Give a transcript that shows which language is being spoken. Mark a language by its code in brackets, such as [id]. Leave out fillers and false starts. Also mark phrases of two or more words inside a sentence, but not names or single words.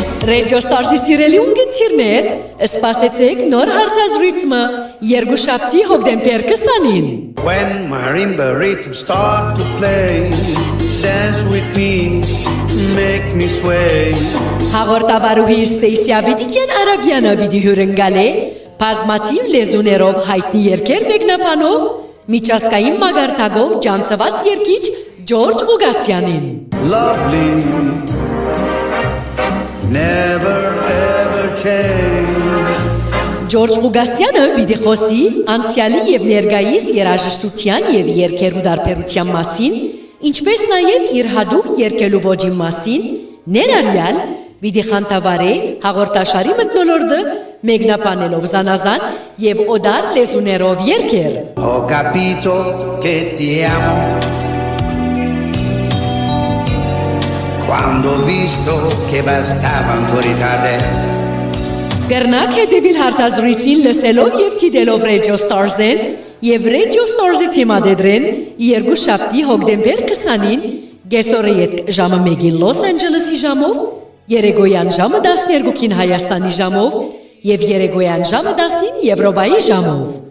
[hy] Radio Stars-ի սիրելի ունգընտիրներ, սպասեցեք նոր հարցազրույցը երկուշաբթի հոկտեմբեր 20-ին։ [en] When marimba rhythms start to play, dance with me, make me sway. [hy] Հաղորդավարուհի Ստեյսիա Վիդիկյան Արաբյանը պիտի հյուրընկալե բազմաթիվ լեզուներով հայտնի երգեր մեկնաբանող միջազգային մագարտակով ջանցված երգիչ Ջորջ Ղուգասյանին։ [en] Lovely, never ever change. [hy] Ջորջ Ղուգասյանը պիտի խոսի անցյալի եւ ներկայիս երաժշտության եւ երգերու դարբերության մասին, ինչպես նաեւ իր հadoop երգելու ոճի մասին, ներառյալ պիտի խանդավառե հաղորդաշարի մթնոլորտը մեկնաբանելով զանազան եւ օդար լեզուներով երգեր։ [it] Ho capito che ti amo quando ho visto che bastava un tuo ritardo. [hy] Կրնակ հետևիլ հարցազրույցին լսելով եւ թիդելով Radio Stars-ն եւ Radio Stars-ի թիմադեդրեն երկուշաբթի հոկտեմբեր 20-ին գեսորը ետ ժամը 1-ին Լոս Անջելեսի ժամով, երեկոյան ժամը 12-ին Հայաստանի ժամով եւ երեկոյան ժամը 10-ին Եվրոպայի ժամով։